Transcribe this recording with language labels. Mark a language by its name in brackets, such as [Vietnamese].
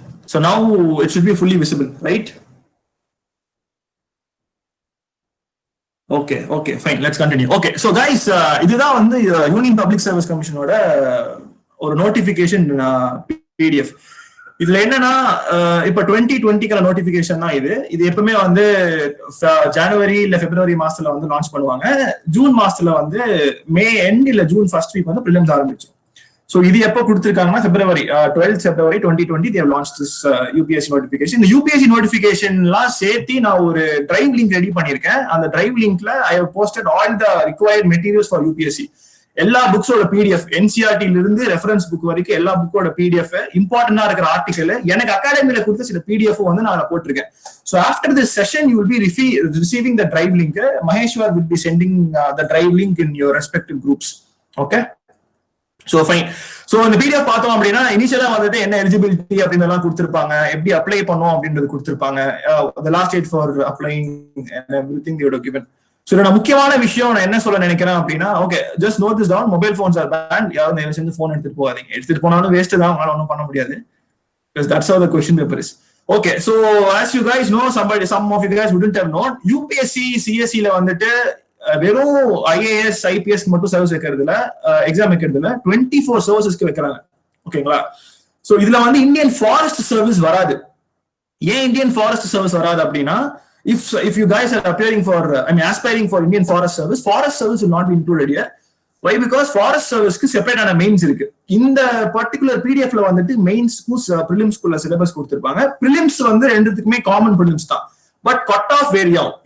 [English] So now it should be fully visible, right? Okay, fine. Let's continue. [Tamil] Okay, so guys, இதுதான் வந்து union public service கமிஷனோட ஒரு notification PDF. இதுல என்னன்னா இப்ப 2020 notification தான் இது எப்பவுமே வந்து ஜனவரி இல்ல பிப்ரவரி மாசத்துல வந்து லான்ச் பண்ணுவாங்க. ஜூன் மாசத்துல வந்து மே எண்ட் இல்ல ஜூன் ஃபர்ஸ்ட் வீக் வந்து பிரிலிம்ஸ் ஆரம்பிச்சோம். [English] so [Tamil] இது எப்போ கொடுத்துருக்காங்கன்னா [English] February 12th February 2020 they have launched this UPSC notification. [Tamil] இந்த UPSC notificationலாம் சேர்த்து நான் ஒரு டிரைவ் லிங்க் ரெடி பண்ணியிருக்கேன். [English] அந்த டிரைவ் லிங்க்ல I have posted all the required materials for UPSC. [Tamil] எல்லா புக்ஸோட PDF, NCERT இருந்து ரெஃபரன்ஸ் புக் வரைக்கும் எல்லா புக்கோட PDF, இம்பார்ட்டன்டா இருக்கிற ஆர்டிகல், எனக்கு அகாடமியில கொடுத்த சில PDF வந்து நான் போட்டிருக்கேன். [English] So after this session you will be receiving the drive link. Maheswar will be sending the drive link in your respective groups. [Tamil] Okay, so fine. So இந்த PDF பார்த்தோம் அப்படின்னா இனிஷியலா வந்துட்டு என்ன எலிஜிபிலிட்டி அப்படின்னு எல்லாம் கொடுத்திருப்பாங்க, எப்படி அப்ளை பண்ணோம் அப்படின்றது கொடுத்திருப்பாங்க, [English] the last date for applying and everything they would have given. [Tamil] So நான் முக்கியமான விஷயம் நான் என்ன சொல்ல நினைக்கிறேன் அப்படின்னா, okay [English] Just note this down, mobile phones are banned. [Tamil] யாரும் தயவு செஞ்சு போன் எடுத்துட்டு போகாதீங்க. எடுத்துட்டு போனாலும் வேஸ்ட் தான், உங்களால ஒன்றும் பண்ண முடியாது. [English] because that's how the question paper is. Okay, so as you guys know, some of you guys wouldn't have known, UPSC CSE ல [Tamil] வந்துட்டு வெறும் IAS IPS மட்டும் சர்வீஸ் வைக்கிறதுல, எக்ஸாம் வைக்கிறதுல 24 சர்வீசஸ்க்கு வைக்கிறாங்க. ஓகேங்களா? சோ இதுல வந்து இந்தியன் ஃபாரஸ்ட் சர்வீஸ் வராது. ஏன் இந்தியன் ஃபாரஸ்ட் சர்வீஸ் வராது அப்படின்னா, [English] if you guys are aspiring for Indian forest service will not be included here. Why? [Tamil] Because forest serviceக்கு செப்பரேட்டான mains இருக்கு. இந்த பர்டிகுலர் PDF ல வந்துட்டு மெயின்ஸ்க்கும் பிரிலிம்ஸ்க்குள்ள சிலபஸ் கொடுத்திருப்பாங்க. பிரிலிம்ஸ் வந்து ரெண்டுத்துக்குமே காமன் பிரிலிம்ஸ் தான், பட் கட் ஆஃப் வேரி ஆகும்.